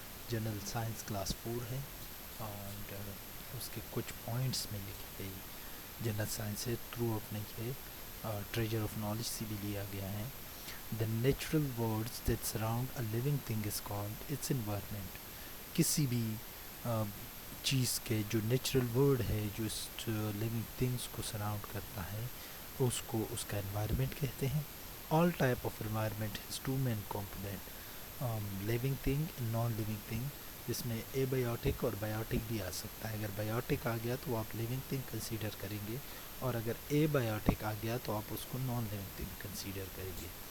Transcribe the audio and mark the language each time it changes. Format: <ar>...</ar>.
<hi>General science class 4 है और उसके कुछ पॉइंट्स में लिखी गई जनरल साइंस से थ्रू आउट नहीं है, ट्रेजर ऑफ नॉलेज से भी लिया गया है.</hi> <en>The natural worlds that surround a living thing is called its environment.</en> <hi>किसी भी चीज़ के जो नेचुरल वर्ल्ड है, जो इस लिविंग थिंग्स को सराउंड करता है, उसको उसका एनवायरनमेंट कहते हैं.</hi> <en>all type of environment has two main component, living thing,</en> <hi>non living thing, जिसमें एबायोटिक और बायोटिक भी आ सकता है. अगर बायोटिक आ गया तो आप लिविंग थिंग कंसीडर करेंगे, और अगर एबायोटिक आ गया तो आप उसको नॉन लिविंग थिंग कंसीडर करेंगे.</hi>